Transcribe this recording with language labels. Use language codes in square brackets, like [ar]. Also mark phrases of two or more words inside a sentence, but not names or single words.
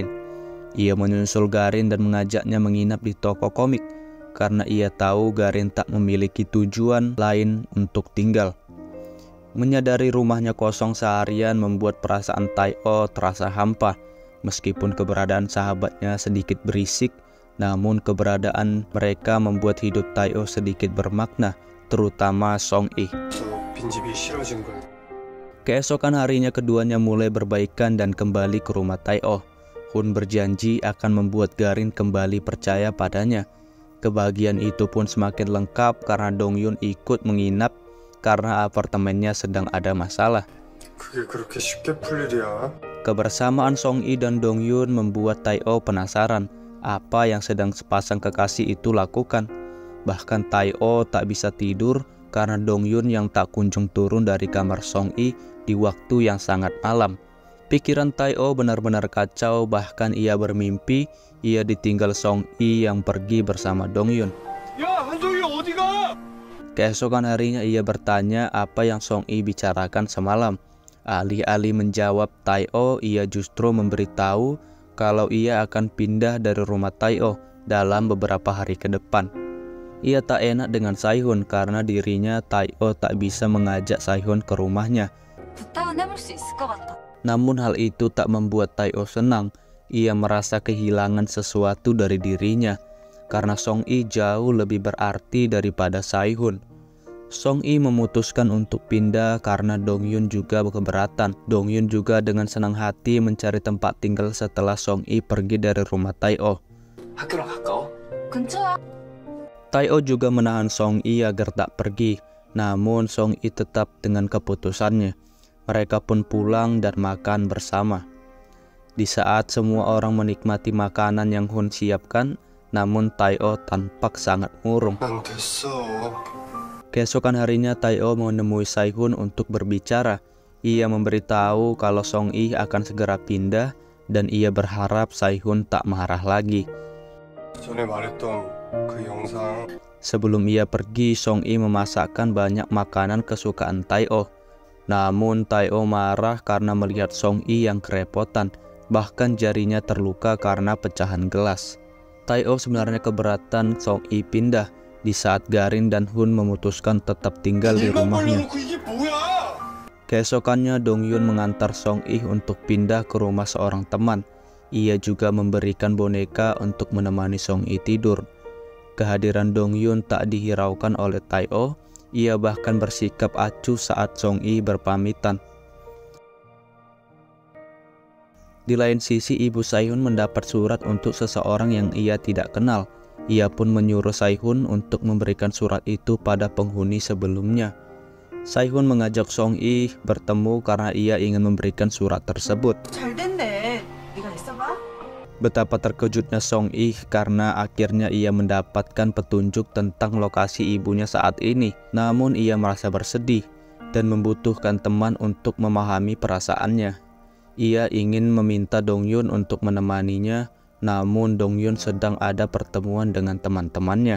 [id] Ia menyusul Garin dan mengajaknya menginap di toko komik karena ia tahu Garin tak memiliki tujuan lain untuk tinggal. Menyadari rumahnya kosong seharian membuat perasaan Tai-o terasa hampa. Meskipun keberadaan sahabatnya sedikit berisik, namun keberadaan mereka membuat hidup Tai-o sedikit bermakna, terutama Song-i. [ko] 빈집이 싫어진 거야. [id] Keesokan harinya keduanya mulai berbaikan dan kembali ke rumah Tai-o. Hun berjanji akan membuat Garin kembali percaya padanya. Kebahagiaan itu pun semakin lengkap karena Dong-yun ikut menginap karena apartemennya sedang ada masalah. [ko] 그게 그렇게 쉽게 풀 일이야? [id] Kebersamaan Song-i dan Dong-yun membuat Tai-o penasaran apa yang sedang sepasang kekasih itu lakukan. Bahkan Tai-o tak bisa tidur karena Dong-yun yang tak kunjung turun dari kamar Song-i di waktu yang sangat malam. Pikiran Tai-o benar-benar kacau, bahkan ia bermimpi ia ditinggal Song-i yang pergi bersama Dong-yun. [ko] 야, 한정이 어디가? [id] Keesokan harinya ia bertanya apa yang Song-i bicarakan semalam. Alih-alih menjawab Tai-o, ia justru memberitahu kalau ia akan pindah dari rumah Tai-o dalam beberapa hari ke depan. Ia tak enak dengan Saihun karena dirinya Tai-o tak bisa mengajak Saihun ke rumahnya. [ko] 부탁은 해볼 수 있을 것 같아. [id] Namun hal itu tak membuat Tai-o senang. Ia merasa kehilangan sesuatu dari dirinya karena Song-i jauh lebih berarti daripada Saihun. Song-i memutuskan untuk pindah karena Dong-yun juga keberatan. Dong-yun juga dengan senang hati mencari tempat tinggal setelah Song-i pergi dari rumah Tai-o. [ko] 학교랑 가까워? 근처야. [id] Tai-o juga menahan Song-i agar tak pergi. Namun Song-i tetap dengan keputusannya. Mereka pun pulang dan makan bersama. Di saat semua orang menikmati makanan yang Hun siapkan, namun Tai-o tampak sangat murung. [ko] 난 됐어. [id] Keesokan harinya Tai-o menemui Saihun untuk berbicara. Ia memberitahu kalau Song-i akan segera pindah dan ia berharap Saihun tak marah lagi. [ko] 전에 말했던 그 영상. [id] Sebelum ia pergi, Song-i memasakkan banyak makanan kesukaan Tai-o. Namun Tai-o marah karena melihat Song-i yang kerepotan, bahkan jarinya terluka karena pecahan gelas. Tai-o sebenarnya keberatan Song-i pindah di saat Garin dan Hun memutuskan tetap tinggal di rumahnya. [ko] 이게 뭐야? [id] Keesokannya Dong-yun mengantar Song-i untuk pindah ke rumah seorang teman. Ia juga memberikan boneka untuk menemani Song-i tidur. Kehadiran Dong-yun tak dihiraukan oleh Tai-o. Ia bahkan bersikap acuh saat Song-i berpamitan. Di lain sisi, ibu Saihun mendapat surat untuk seseorang yang ia tidak kenal. Ia pun menyuruh Saihun untuk memberikan surat itu pada penghuni sebelumnya. Saihun mengajak Song-i bertemu karena ia ingin memberikan surat tersebut. [ko] 잘 됐네. 네가 있어봐. [id] Betapa terkejutnya Song-i karena akhirnya ia mendapatkan petunjuk tentang lokasi ibunya saat ini. Namun ia merasa bersedih dan membutuhkan teman untuk memahami perasaannya. Ia ingin meminta Dong-yun untuk menemaninya, namun Dong-yun sedang ada pertemuan dengan teman-temannya.